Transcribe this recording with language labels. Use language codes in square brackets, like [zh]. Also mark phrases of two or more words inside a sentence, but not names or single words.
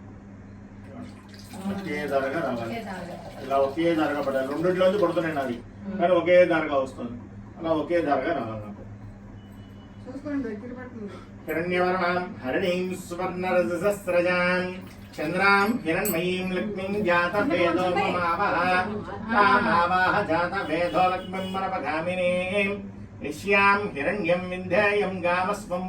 [te] ఒకే ధారగా రావాలి ఇలా ఒకే ధారగా పడాలి రెండిట్లోంచి పడుతున్నాయి నాది కానీ ఒకే ధారగా వస్తుంది అలా ఒకే ధారగా రావాలి నాకు हिरण्यवर्णां [sa] हरिणीं सुवर्णरजसस्रजां चन्द्रां हिरण्मयीं लक्ष्मीं जातवेदो ममावह तामावह जातवेदो लक्ष्मीं मनपगामिनीं यस्यां हिरण्यं विन्ध्येयं गामस्वं